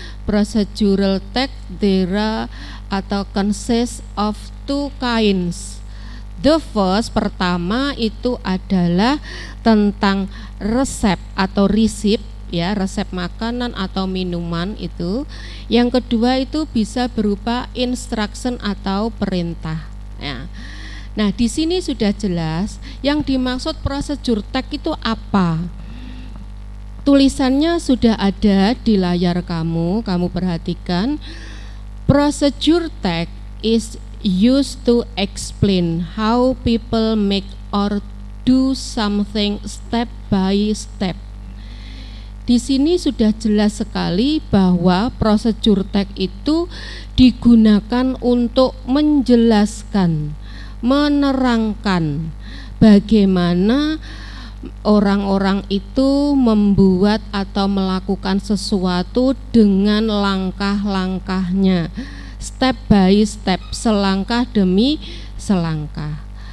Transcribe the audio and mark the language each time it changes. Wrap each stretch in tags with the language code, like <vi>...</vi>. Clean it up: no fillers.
<en>Procedural text there</en> <id>atau</id> <en>consists of 2 kinds. The first,</en> <id>pertama itu adalah tentang resep atau resep, ya, resep makanan atau minuman itu. Yang kedua itu bisa berupa instruction atau perintah, ya. Nah, di sini sudah jelas yang dimaksud prosedur text itu apa. Tulisannya sudah ada di layar kamu perhatikan.</id> <en>Procedure text is used to explain how people make or do something step by step.</en> <id>Di sini sudah jelas sekali bahwa prosedur text itu digunakan untuk menjelaskan, menerangkan bagaimana orang-orang itu membuat atau melakukan sesuatu dengan langkah-langkahnya,</id> <en>step by step,</en> <id>selangkah demi selangkah.</id>